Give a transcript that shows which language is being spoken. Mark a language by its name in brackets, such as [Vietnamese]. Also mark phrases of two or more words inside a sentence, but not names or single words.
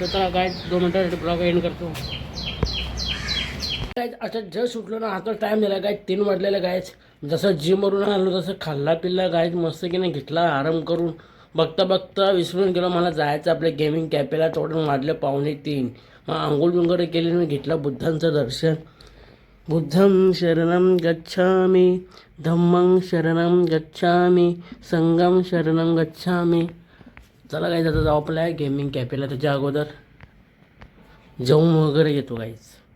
[Marathi] तर गाईज 2 मिनटासाठी [English] blog end [Marathi] करतो गाईज. आता जस्ट उठलो ना, आता टाईम झाला गाईज 3 वाजलेला गाईज. जसं जिमवरून आलो तसं खाल्ला पिल्ला गाईज मस्त की नाही घेतला आराम करून. बघता विसरून गेलो मला जायचं आपल्या [English] gaming cafe. [Marathi] तोडून वाजले 2:45. मग आंघोळ बिंगोळ केली. मी घेतलं बुद्धांचं दर्शन. [Pali] बुद्धं शरणं गच्छामि, धम्मं शरणं गच्छामि, संघं शरणं गच्छामि. [Marathi] चला गाईज आता जाऊ आपल्या [English] gaming cafe. [Marathi] त्याच्या अगोदर जाऊन वगैरे येतो गाईज.